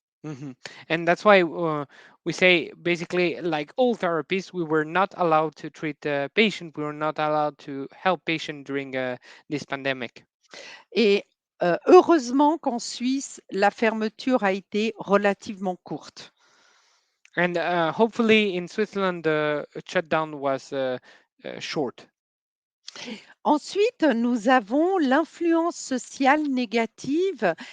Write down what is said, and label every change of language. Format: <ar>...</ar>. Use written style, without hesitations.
<en>hmm And that's why we say basically, like all therapies, we were not allowed to treat the patient. We were not allowed to help patient during this pandemic.</en> <fr>Et heureusement qu'en Suisse, la fermeture a été relativement courte.</fr> <en>And hopefully in Switzerland, the shutdown was short.</en> <fr>Ensuite, nous avons l'influence sociale négative.</fr>